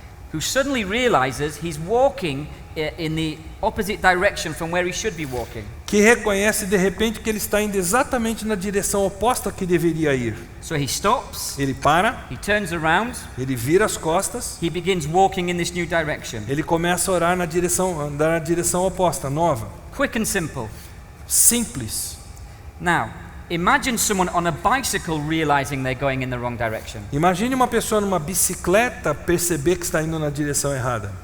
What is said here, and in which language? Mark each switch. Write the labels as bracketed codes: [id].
[en] who suddenly realizes he's walking in the opposite direction from where he should be walking. [pt] que reconhece de repente que ele está indo exatamente na direção oposta que deveria ir. [en] So he stops, [pt] Ele para, [en] he turns around, [pt] ele vira as costas, [en] he begins walking in this new direction. [pt] ele começa a orar andar na direção oposta, nova. [en] Quick and simple. [pt] Simples. [en] Now, imagine someone on a bicycle realizing they're going in the wrong direction. [pt] Imagine uma pessoa numa bicicleta perceber que está indo na direção errada.